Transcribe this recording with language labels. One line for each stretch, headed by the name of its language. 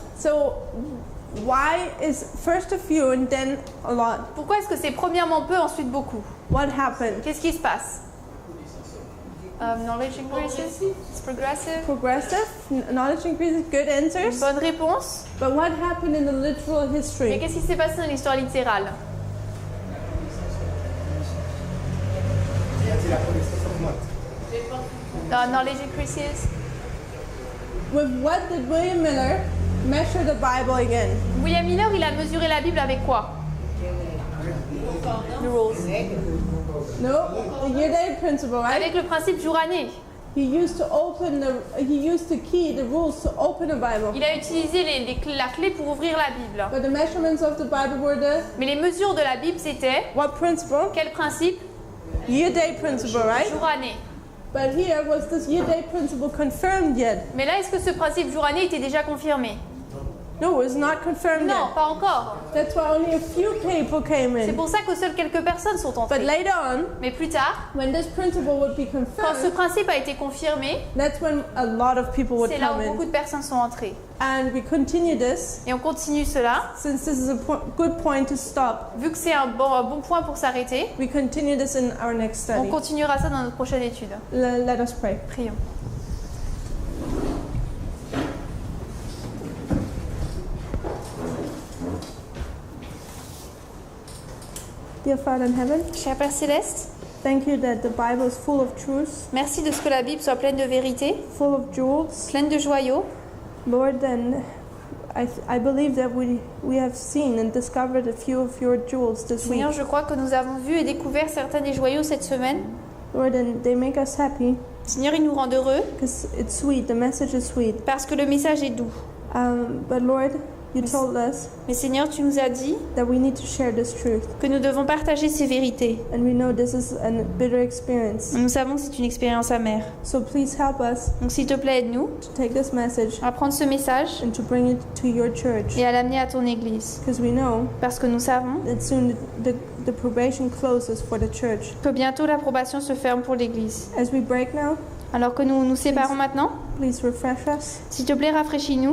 English: So why is first a few and then a lot?
French: Pourquoi est-ce que c'est premièrement peu, ensuite beaucoup?
English: What happened?
French: Qu'est-ce qui se passe?
English: Knowledge increases. It's progressive. Progressive, knowledge increases, good answers.
French: Bonne réponse.
English: But what happened in the literal
French: Mais
English: history?
French: qu'est-ce qui s'est passé dans l'histoire littérale?
English: Knowledge increases. With what did William Miller measure the Bible again?
French: William Miller, il a mesuré la Bible avec quoi?
English: The rules. No, the year-day principle, right?
French: Avec le principe jour-année.
English: He used to key the rules to open a Bible.
French: Il a utilisé la clé pour ouvrir la Bible.
English: But the measurements of the Bible were the
French: Mais les mesures de la Bible, c'était
English: what principle?
French: quel principe?
English: Year-day principle, right?
French: Jour-année.
English: But here, was this year-day principle confirmed yet?
French: Mais là, est-ce que ce principe jour-année était déjà confirmé?
English: No, it was not confirmed
French: Non,
English: yet.
French: pas encore.
English: That's why only a few people came
French: C'est
English: in.
French: pour ça que seules quelques personnes sont
English: But
French: entrées.
English: later on,
French: Mais plus tard,
English: when this principle would be
French: quand ce
English: confirmed,
French: principe a été confirmé,
English: that's when a lot of people would
French: c'est là
English: come
French: où
English: in.
French: beaucoup de personnes sont entrées.
English: And we continue this,
French: Et on continue cela.
English: since this is a good point to stop.
French: Vu que c'est un bon point pour s'arrêter,
English: We continue this in our next
French: on
English: study.
French: continuera ça dans notre prochaine étude.
English: Let us pray.
French: Prions.
English: Dear Father in heaven,
French: Cher Père Céleste,
English: thank you that the Bible is full of truth,
French: merci de ce que la Bible soit pleine de vérité,
English: full of jewels.
French: pleine de joyaux.
English: Lord, then I believe that we have seen and discovered a few of your jewels this week.
French: Seigneur, je crois que nous avons vu et découvert certains des joyaux cette semaine.
English: Lord, and they make us happy
French: Seigneur, ils nous rendent heureux
English: because it's sweet, the message is sweet.
French: parce que le message est doux.
English: But Lord, you told us
French: Mais Seigneur, tu nous as dit
English: that we need to share this truth.
French: que nous devons partager ces vérités.
English: And we know this is a bitter experience.
French: Nous savons que c'est une expérience amère.
English: So please help us
French: Donc s'il te plaît, aide-nous
English: to take this message
French: à prendre ce message
English: and to bring it to your church.
French: et à l'amener à ton Église.
English: Because we know
French: Parce que nous savons
English: that soon the probation closes for the church.
French: que bientôt l'approbation se ferme pour l'Église.
English: As we break now,
French: Alors que nous nous séparons maintenant,
English: please refresh us
French: s'il te plaît, rafraîchis-nous